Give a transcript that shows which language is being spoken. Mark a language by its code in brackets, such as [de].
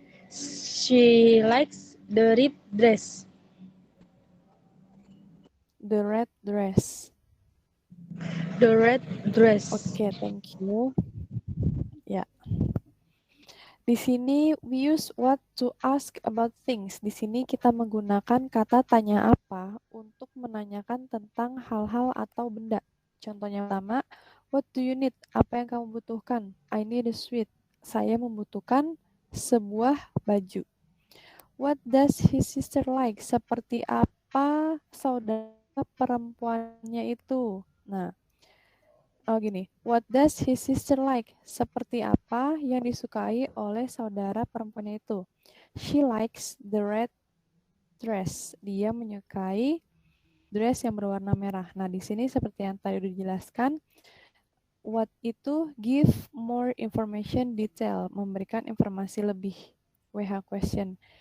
[en] She likes the red dress. the red dress? The red dress. Oke, thank you. Ya. [id] Di sini [en] we use what to ask about things. [id] Di sini kita menggunakan kata tanya apa untuk menanyakan tentang hal-hal atau benda. Contohnya pertama, [en] what do you need? [id] Apa yang kamu butuhkan? [en] I need a sweet. [id] Saya membutuhkan sebuah baju. [en] What does his sister like? [id] Seperti apa saudara perempuannya itu? [en] Nah, gini, what does his sister like? [id] Seperti apa yang disukai oleh saudara perempuannya itu? [en] She likes the red dress. [id] Dia menyukai dress yang berwarna merah. Nah, di sini seperti yang tadi udah dijelaskan, what itu [en] give more information detail, [id] memberikan informasi lebih. WH question.